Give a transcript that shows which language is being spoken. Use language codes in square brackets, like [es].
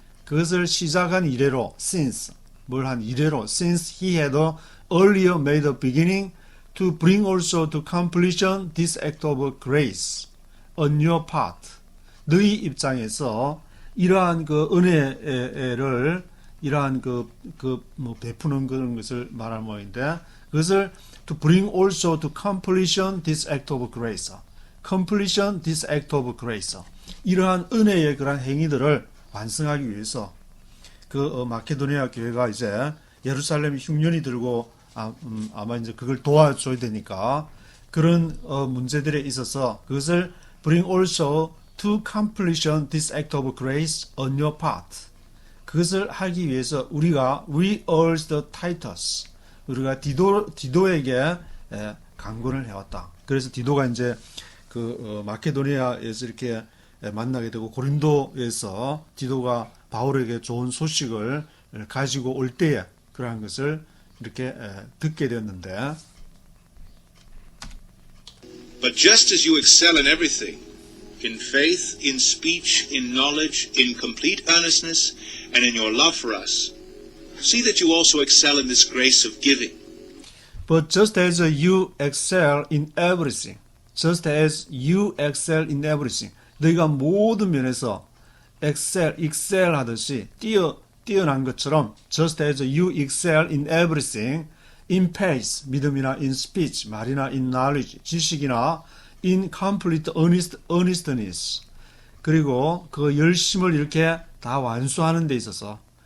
[ko] 그것을 시작한 이래로 [en] since [ko] 뭘 한 이래로 [en] since he had earlier made a beginning to bring also to completion this act of grace on your part. [ko] 너희 입장에서 이러한 은혜를 이러한 베푸는 그런 것을 말하는 모양인데 그것을 [en] to bring also to completion this act of grace. completion this act of grace. [ko] 이러한 은혜의 그런 행위들을 완성하기 위해서 마케도니아 교회가 이제 예루살렘 흉년이 들고 아마 이제 그걸 도와줘야 되니까 그런 문제들에 있어서 그것을 [en] bring also to completion this act of grace on your part. [ko] 그것을 하기 위해서 우리가 [en] we urge Titus. [ko] 우리가 디도에게 강권을 해왔다. 그래서 디도가 이제 마케도니아에서 이렇게 만나게 되고 고린도에서 디도가 바울에게 좋은 소식을 가지고 올 때에 그러한 것을 이렇게 듣게 되었는데 [en] But just as you excel in everything, in faith, in speech, in knowledge, in complete earnestness, and in your love for us, see that you also excel in this grace of giving. But just as you excel in everything, just as you excel in everything, [ko] 너희가 모든 면에서 [en] excel [ko] 하듯이 뛰어난 것처럼 [en] just as you excel in everything, in faith, [ko] 믿음이나 [en] in speech, [ko] 말이나 [en] in knowledge, [ko] 지식이나 [en] in complete earnestness, [ko] 그리고 그 열심을 이렇게 다 완수하는 데 있어서